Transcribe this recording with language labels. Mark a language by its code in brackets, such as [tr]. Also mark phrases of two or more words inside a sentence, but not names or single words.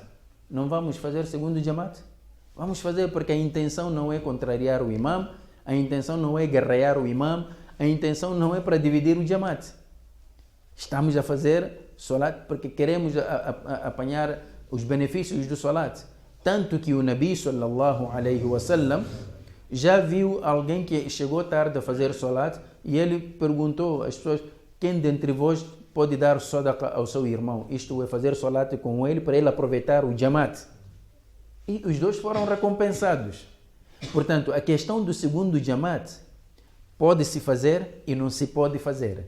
[pt] Não vamos fazer segundo Jamaat? Vamos fazer porque a intenção não é contrariar o imam, a intenção não é guerrear o imam, a intenção não é para dividir o Jamaat. Estamos a fazer Salat porque queremos apanhar os benefícios do Salat. Tanto que o Nabi [ar] صلى الله عليه وسلم [pt] já viu alguém que chegou tarde a fazer Salat e ele perguntou às pessoas: quem dentre vós pode dar sadaqa ao seu irmão? Isto é, fazer Salat com ele para ele aproveitar o Jamaat. E os dois foram recompensados. Portanto, a questão do segundo Jamaat pode-se fazer e não se pode fazer.